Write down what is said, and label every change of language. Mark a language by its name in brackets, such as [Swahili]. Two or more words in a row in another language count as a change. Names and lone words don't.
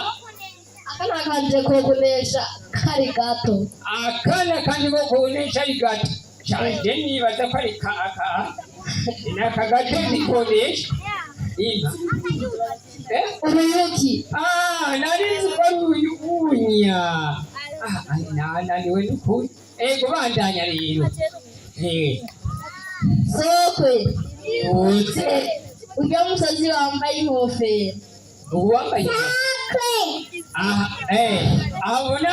[Rundi] akana kanje ko kunesha kari gato akana kandi ko kunesha ari gato cyane nibaza ko ari nakagato nikonesha inka uruyuki narizi ko ari uyubunya naniwe n'ukuri ego bandanya rero sokwe uze ujya musozi wambaye inkofero uwambaye abona